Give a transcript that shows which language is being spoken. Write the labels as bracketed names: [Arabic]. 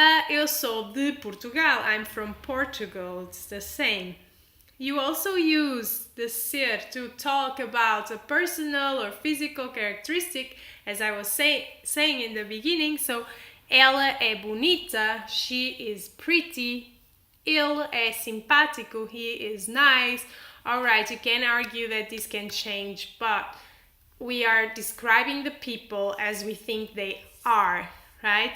[Portuguese] Eu sou de Portugal, [English] I'm from Portugal, it's the same. You also use the ser to talk about a personal or physical characteristic, as I was saying in the beginning. So, [Portuguese] ela é bonita, [English] she is pretty. [Portuguese] Ele é simpático, [English] he is nice. Alright, you can argue that this can change, but we are describing the people as we think they are, right?